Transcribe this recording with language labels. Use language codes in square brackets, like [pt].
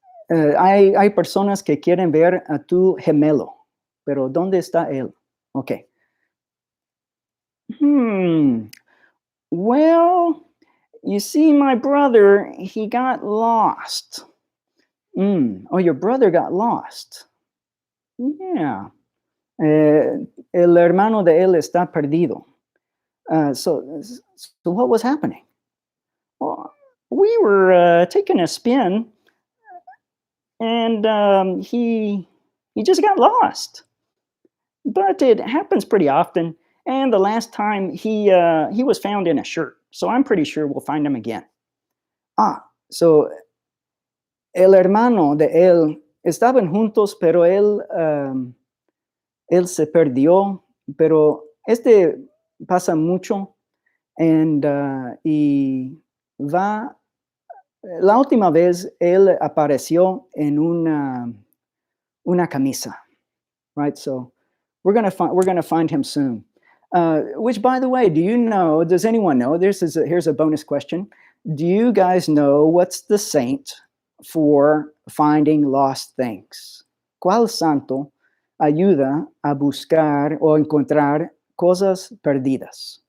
[es] Hay personas que quieren ver a tu gemelo, pero ¿dónde está él? [en] Okay. Well, you see, my brother, he got lost. Oh, your brother got lost. Yeah. [es] El hermano de él está perdido. [en] So what was happening? Well, we were taking a spin, and he just got lost. But it happens pretty often. And the last time he was found in a shirt, so I'm pretty sure we'll find him again. [es] So el hermano de él estaban juntos, pero él se perdió. Pero pasa mucho, y la última vez él apareció en una camisa, right? [en] So we're gonna find him soon. Which, by the way, does anyone know? Here's a bonus question. Do you guys know what's the saint for finding lost things? [es] ¿Cuál santo ayuda a buscar o encontrar cosas perdidas?